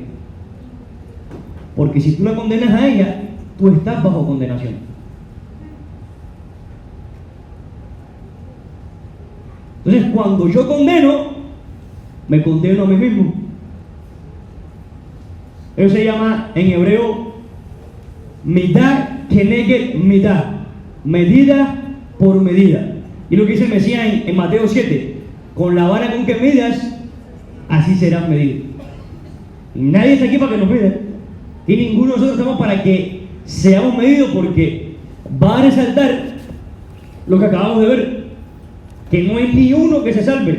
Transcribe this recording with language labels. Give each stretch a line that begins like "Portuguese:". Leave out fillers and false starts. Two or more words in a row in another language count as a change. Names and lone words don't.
Spanish: Porque si tú la condenas a ella, tú estás bajo condenación. Entonces, cuando yo condeno, me condeno a mí mismo. Eso se llama en hebreo
Hebrew: מידה כנגד מידה,
Spanish: medida por medida. Y lo que dice el Mesías en Mateo 7, con la vara con que midas, así serás medido. Y nadie está aquí para que nos mida. Y ninguno de nosotros estamos para que seamos medidos, porque va a resaltar lo que acabamos de ver, que no hay ni uno que se salve.